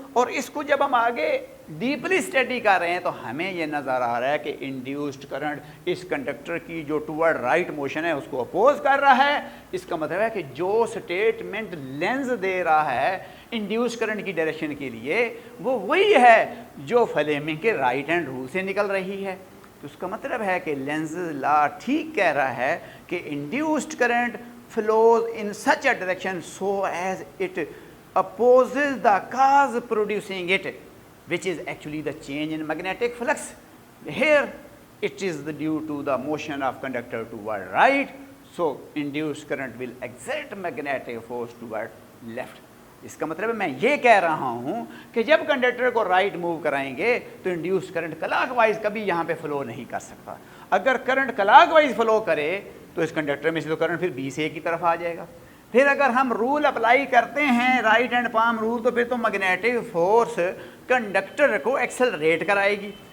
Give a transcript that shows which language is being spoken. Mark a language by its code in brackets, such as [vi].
[ur] اور اس کو جب ہم آگے ڈیپلی اسٹڈی کر رہے ہیں تو ہمیں یہ نظر آ رہا ہے کہ انڈیوسڈ کرنٹ اس کنڈکٹر کی جو ٹوورڈ رائٹ موشن ہے اس کو اپوز کر رہا ہے. اس کا مطلب ہے کہ جو سٹیٹمنٹ لینز دے رہا ہے انڈیوس کرنٹ کی ڈائریکشن کے لیے وہ وہی ہے جو فلیمنگ کے رائٹ ہینڈ رول سے نکل رہی ہے. تو اس کا مطلب ہے کہ لینز لا ٹھیک کہہ رہا ہے کہ induced current [en] flows in such a direction so as it opposes the cause producing it, which is actually the change in magnetic flux. Here it is due to the motion of conductor toward right, so induced current will exert magnetic force toward left. [ur] اس کا مطلب ہے میں یہ کہہ رہا ہوں کہ جب کنڈکٹر کو رائٹ موو کرائیں گے تو انڈیوس کرنٹ کلاک وائز کبھی یہاں پہ فلو نہیں کر سکتا. اگر کرنٹ کلاک وائز فلو کرے تو اس کنڈکٹر میں سے تو کرنٹ پھر بی سے اے کی طرف آ جائے گا. پھر اگر ہم رول اپلائی کرتے ہیں رائٹ ہینڈ پام رول تو پھر تو میگنیٹک فورس کنڈکٹر کو ایکسلریٹ کرائے گی.